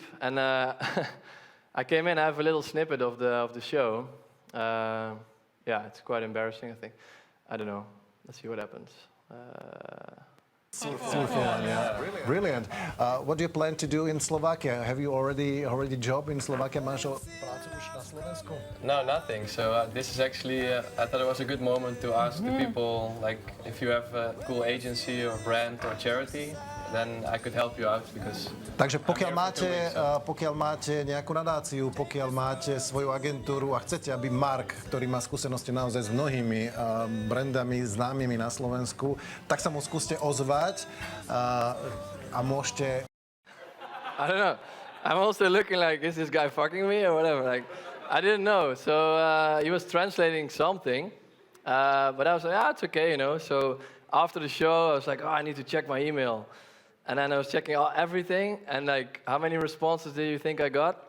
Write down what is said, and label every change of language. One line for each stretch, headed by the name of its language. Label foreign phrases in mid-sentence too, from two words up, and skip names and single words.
English: And I came in, I have a little snippet of the show. It's quite embarrassing, I think. I don't know. Let's see what happens. Brilliant. What do you plan to do in Slovakia? Have you already job in Slovakia?
Slovak: Máš prácu už na Slovensku?
English: No, nothing. So this is actually, I thought it was a good moment to ask the people, like, if you have a cool agency or brand or charity, then I could help you out because...
Slovak: Takže pokiaľ máte nejakú nadáciu, pokiaľ máte svoju agentúru a chcete, aby Mark, ktorý má skúsenosti naozaj s mnohými brandami známymi na Slovensku, tak sa mu skúste ozvať a môžete...
English: I don't know. I'm also looking like, is this guy fucking me or whatever? Like, I didn't know. So he was translating something, but I was like, it's okay, So after the show, I was like, I need to check my email. And then I was checking everything, and like, how many responses do you think I got?